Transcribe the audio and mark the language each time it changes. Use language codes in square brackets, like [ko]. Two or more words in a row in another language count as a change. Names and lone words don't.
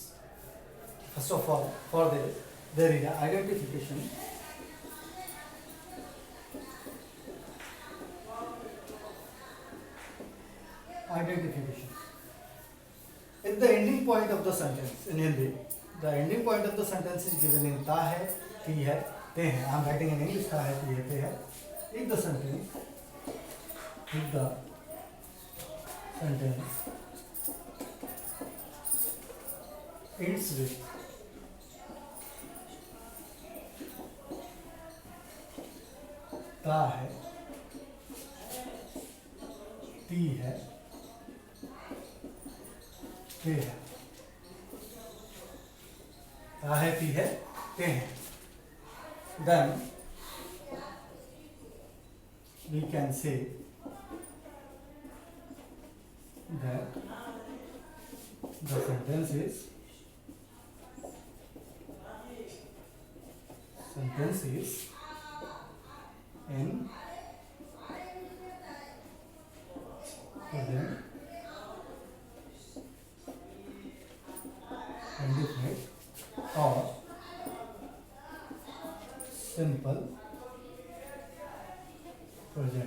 [en] First of all, for this, there is an identification. Identification. If the ending point of the sentence in Hindi, the ending point of the sentence is given in [hi] ता है, ती है, ते है. [en] I am writing in English [hi] ता है, ती है, ते है. [en] If the sentence ends with [hi] ता है, ती है, ते है. ता है, ती है, ते हैं. [en] then we can say that the sentence is in present indefinite or simple present.